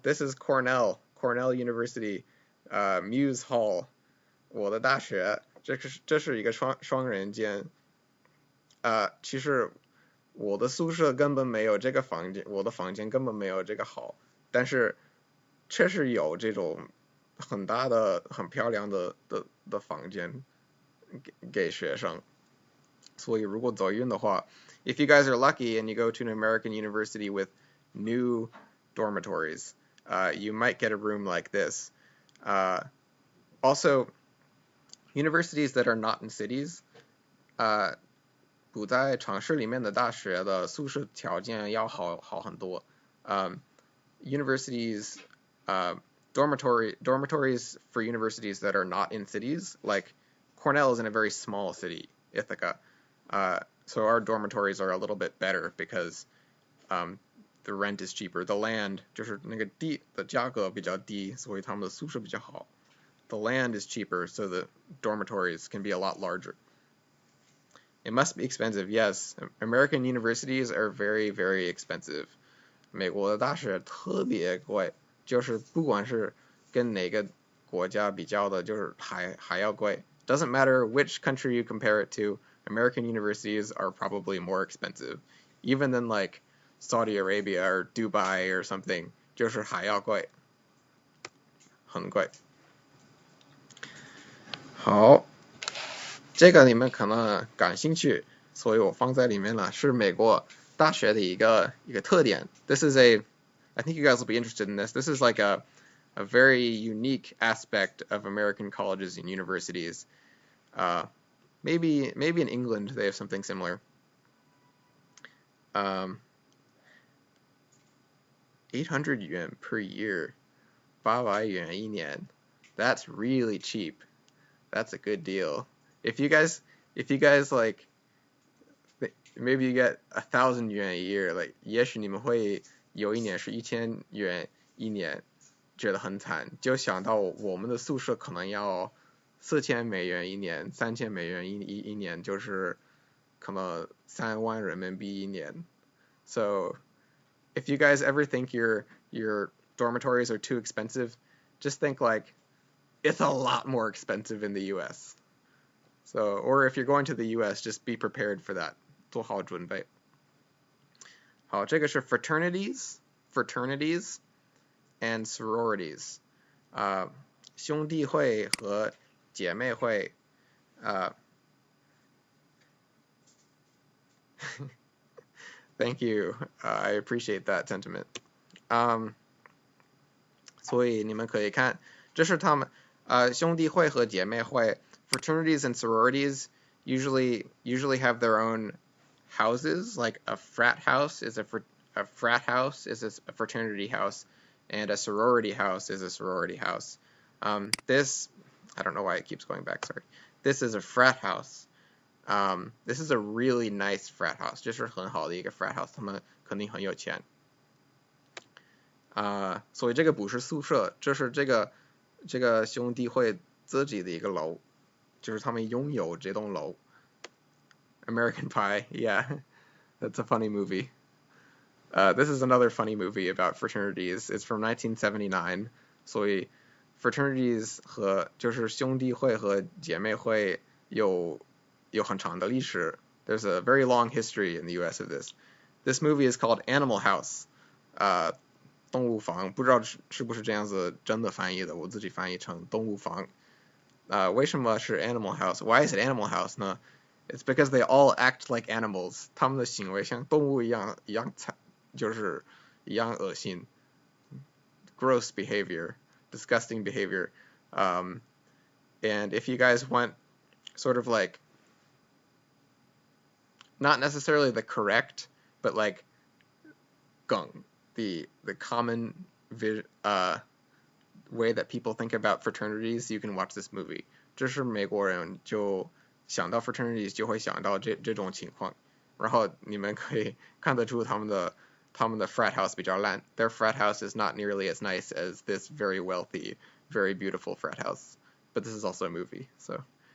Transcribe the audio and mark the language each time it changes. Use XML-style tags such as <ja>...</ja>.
<en>This is Cornell University, Muse Hall.</en> <zh>我的大学，这是一个双人间。其实我的宿舍根本没有这个房间，我的房间根本没有这个好，但是确实有这种很大的、很漂亮的房间给学生。所以如果走运的话</zh> <en>if you guys are lucky and you go to an American university with new dormitories, you might get a room like this. Also, universities that are not in cities,</en> <zh>不在城市里面的大学的宿舍条件要好很多。</zh> <en>Universities, dormitories for universities that are not in cities, like Cornell is in a very small city, Ithaca. So our dormitories are a little bit better because the rent is cheaper. The land</en> <zh>就是那个地的价格比较低，所以他们的宿舍比较好。</zh> <en>The land is cheaper, so the dormitories can be a lot larger. It must be expensive, yes. American universities are very, very expensive.</en> <zh>美国的大学特别贵，就是不管是跟哪个国家比较的，就是还要贵。</zh> <en>Doesn't matter which country you compare it to, American universities are probably more expensive, even than like Saudi Arabia or Dubai or something.</en> <zh>就是还要贵，很贵。好，这个你们可能感兴趣，所以我放在里面了，是美国大学的一个特点。</zh> <en>This is I think you guys will be interested in this. This is like a very unique aspect of American colleges and universities. Maybe in England they have something similar. 800 yuan per year, 800元一年. That's really cheap. That's a good deal. If you guys like, maybe you get 1,000 yuan a year, like</en> <zh>也许你们会有一年是1000元一年，觉得很惨，就想到我们的宿舍可能要4000美元一年，3000美元一年，就是可能3万人民币一年。</zh> <en>So if you guys ever think your dormitories are too expensive, just think like it's a lot more expensive in the U.S. So, or if you're going to the U.S., just be prepared for that.</en> <zh>做好准备。好，这个是 fraternities and sororities. 兄弟会和姐妹会。</zh> <en>Thank you. I appreciate that sentiment.</en> <zh>所以你们可以看，这是他们兄弟会和姐妹会。</zh> <en>Fraternities and sororities usually have their own houses. Like a frat house is a fraternity house, and a sorority house is a sorority house. This, I don't know why it keeps going back. Sorry. This is a frat house. This is a really nice frat house.</en> <zh>这是很好的一个 frat house. 他们肯定很有钱。所以这个不是宿舍，这是这个兄弟会自己的一个楼，就是他们拥有这栋楼。</zh> <en>American Pie, yeah, that's a funny movie. This is another funny movie about fraternities. It's from 1979.</en> <zh>所以 fraternities 就是兄弟会和姐妹会有很长的历史。</zh> <en>There's a very long history in the U.S. of this. This movie is called Animal House.</en> <zh>动物房，不知道是不是这样子真的翻译的，我自己翻译成动物房。为什么是</zh> <en>Animal House? Why is it Animal House 呢？It's because they all act like animals.</en> <zh>他们的行为像动物一样就是一样恶心。</zh> <en>Gross behavior, disgusting behavior. And if you guys want sort of like, not necessarily the correct, but like 梗, the common way that people think about fraternities, you can watch this movie.</en> <zh>这是美国人就想到 fraternities 就会想到这种情况，然后你们可以看得出他们的 frat house 比较烂。</zh> <en>Their frat house is not nearly as nice as this very wealthy, very beautiful frat house. But this is also a movie, so.</en>